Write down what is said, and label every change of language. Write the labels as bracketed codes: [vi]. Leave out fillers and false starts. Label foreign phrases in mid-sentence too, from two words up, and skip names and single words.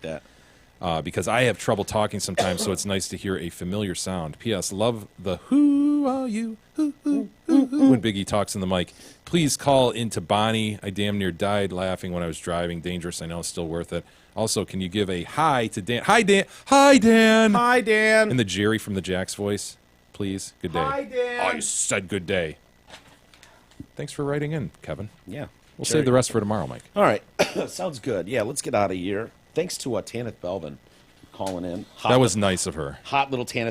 [en] Like that. Because I have trouble talking sometimes, so it's nice to hear a familiar sound. P.S. Love the "Who are you?" When Big E talks in the mic. Please call into Bonnie. I damn near died laughing when I was driving. Dangerous, I know, still worth it. Also, can you give a hi to Dan? Hi, Dan. Hi, Dan. Hi, Dan. In the Jerry from the Jacks voice, please. Good day. Hi, Dan. Oh, you said good day. Thanks for writing in, Kevin. Yeah. We'll save the rest for tomorrow, Mike. All right. Sounds good. Yeah, let's get out of here. Thanks to Tanith Belvin calling in. That was nice of her. Hot little Tanith